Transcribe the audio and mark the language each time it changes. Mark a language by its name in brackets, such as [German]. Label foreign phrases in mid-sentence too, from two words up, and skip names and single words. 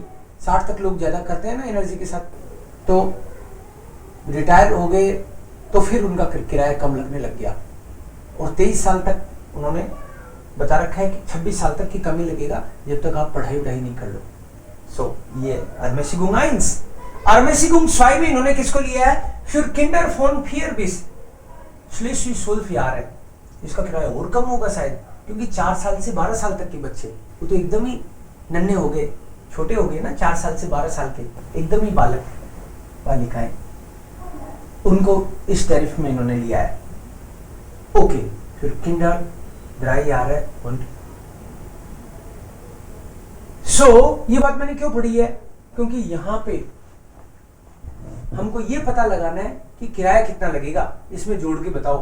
[Hindi] 60 तक लोग ज्यादा करते हैं ना एनर्जी के साथ, तो रिटायर हो गए तो फिर उनका किराया कम लगने लग गया. और 23 साल तक उन्होंने बता रखा है कि 26 साल तक की कमी लगेगा जब तक आप पढ़ाई नहीं कर लो. सो ये Ermäßigung 1. Ermäßigung 2 में इन्होंने किसको लिया है? [German] Für Kinder von 4 bis schließlich 12 Jahre. [Hindi] इसका किराया और कम होगा शायद, क्योंकि 4 साल से 12 साल तक के बच्चे वो तो एकदम ही नन्हे हो गए. छोटे हो गए ना, 4 साल से 12 साल के, एकदम ही बालक बालिकाएं, उनको इस टैरिफ में इन्होंने लिया है। ओके, फिर [German] Kinder drei [Hindi] आ रहा है und ये बात मैंने क्यों पढ़ी है, क्योंकि यहां पे हमको ये पता लगाना है कि किराया कितना लगेगा, इसमें जोड़ के बताओ।